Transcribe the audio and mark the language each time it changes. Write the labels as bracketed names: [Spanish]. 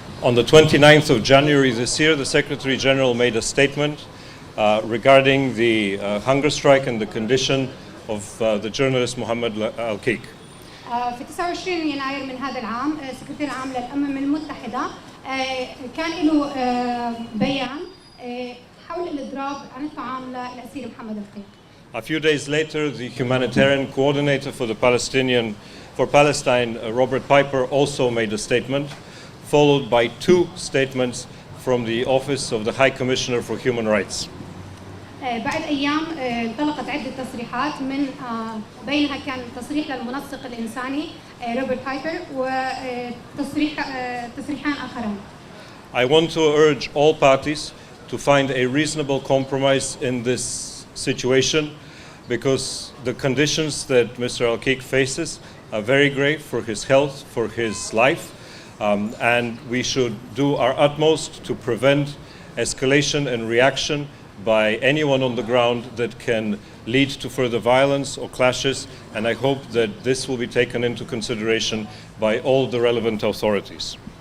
[English] On the 29th of January this year, the Secretary General made a statement regarding the hunger strike and the condition of the journalist Mohammed Al-Keik. [Arabic] في 29 يناير من هذا العام سكرتير العام للأمم المتحدة كان له بيان حول الإضراب عن الطعام للأسير محمد القيك. [English] A few days later, the humanitarian coordinator for Palestine, Robert Piper, also made a statement, followed by two statements from the Office of the High Commissioner for Human Rights. [Arabic] بعد أيام انطلقت عدة تصريحات من بينها كان تصريح للمنسق الإنساني روبرت بايبر وتصريحان آخران. [English] I want to urge all parties to find a reasonable compromise in this situation because the conditions that Mr. Al-Keik faces are very grave for his health, for his life, and we should do our utmost to prevent escalation and reaction by anyone on the ground that can lead to further violence or clashes, and I hope that this will be taken into consideration by all the relevant authorities.